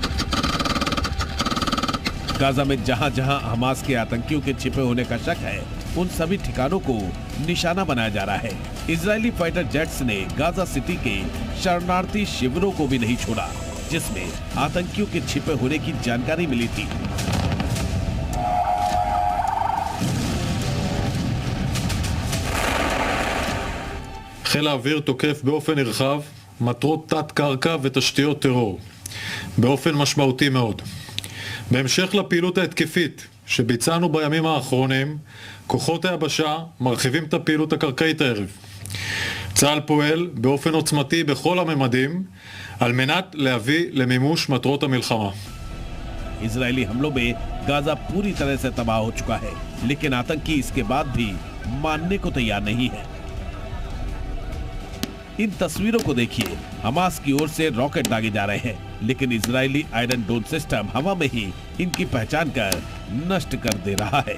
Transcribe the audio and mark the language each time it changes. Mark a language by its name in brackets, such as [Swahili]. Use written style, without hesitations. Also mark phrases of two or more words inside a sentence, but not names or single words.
[Hindi] गाजा में जहां जहां हमास के आतंकियों के छिपे होने का शक है, उन सभी ठिकानों को निशाना बनाया जा रहा है। इजरायली [English] fighter jets [Hindi] ने गाजा सिटी के शरणार्थी शिविरों को भी नहीं छोड़ा, जिसमें आतंकियों के छिपे होने की जानकारी मिली थी। [Hebrew] חיל האוויר תוקף באופן נרחב מטרות תת-קרקע ותשתיות טרור באופן משמעותי מאוד. בהמשך לפעילות ההתקפית שביצענו בימים האחרונים, כוחות היבשה מרחיבים את הפעילות הקרקעית הערב. צה"ל פועל באופן עוצמתי בכל הממדים על מנת להביא למימוש מטרות המלחמה. [Hindi] इजरायली हमलों में गाजा पूरी तरह से तबाह हो चुका है, लेकिन आतंकी इसके बाद भी मानने को तैयार नहीं है। इन तस्वीरों को देखिए, हमास की ओर से रॉकेट दागे जा रहे हैं, लेकिन इजरायली आयरन डोम सिस्टम हवा में ही इनकी पहचान कर नष्ट कर दे रहा है।